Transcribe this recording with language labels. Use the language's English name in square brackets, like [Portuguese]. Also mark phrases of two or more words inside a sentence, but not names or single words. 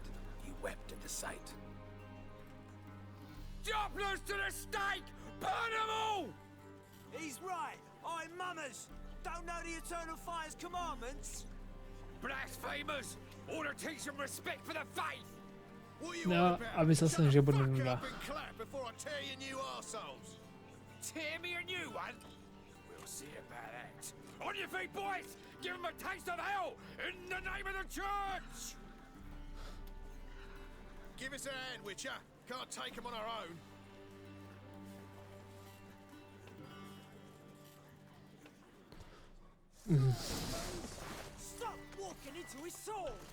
[English] He wept at the sight. Dopplers to the stake! Burn them all! He's right. Oi, mummers! Don't know the Eternal Fire's commandments? Blasphemers! Order teach some respect for the faith! [Czech] No, a myslel jsem, že bude nuda. [English] Tear me a new one? We'll see about that. On your feet, boys! Give them a taste of hell in the name of the church! Give us a hand, Witcher. Can't take them on our own. Stop walking into his soul!